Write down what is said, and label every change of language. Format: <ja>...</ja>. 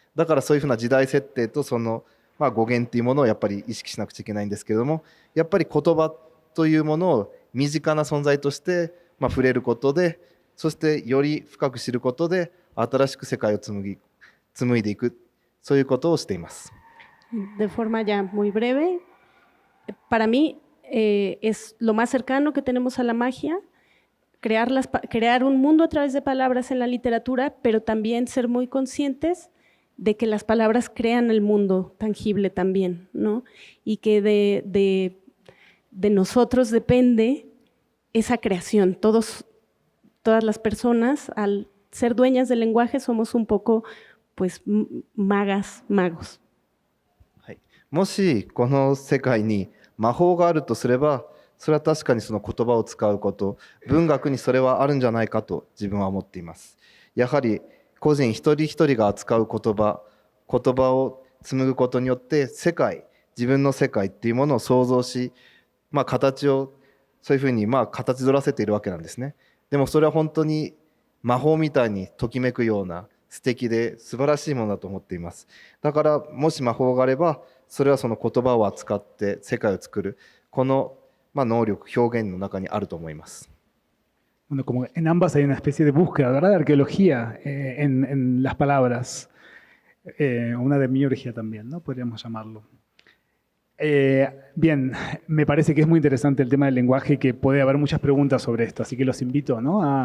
<ja>だからそういうふうな時代設定とその語源っていうものをやっぱり意識しなくちゃいけないんですけれども、やっぱり言葉というものを身近な存在として触れることで、そしてより深く知ることで新しく世界を紡いでいく、そういうことをしています。</ja> <es>De forma ya muy breve, para mí es lo más cercano que tenemos a la magia, crear un mundo a través de palabras en la literatura, pero también ser muy conscientes de que las palabras crean el mundo tangible también, ¿no? Y que de nosotros depende esa creación. Todas las personas, al ser dueñas del lenguaje, somos un poco, pues, magos.</es> <ja>はい、もしこの世界に魔法があるとすれば、それは確かにその言葉を使うこと、文学にそれはあるんじゃないかと自分は思っています。やはり個人一人一人が扱う言葉を紡ぐことによって自分の世界っていうものを想像し、形をそういうふうに形取らせているわけなんですね。でもそれは本当に魔法みたいにときめくような素敵で素晴らしいものだと思っています。だからもし魔法があれば、それはその言葉を扱って世界を作るこの能力、表現の中にあると思います。</ja> <es>Bueno, como en ambas hay una especie de búsqueda, ¿verdad? De arqueología en las palabras, una de miurgia también, ¿no? Podríamos llamarlo. Bien, me parece que es muy interesante el tema del lenguaje y que puede haber muchas preguntas sobre esto, así que los invito, ¿no?</es>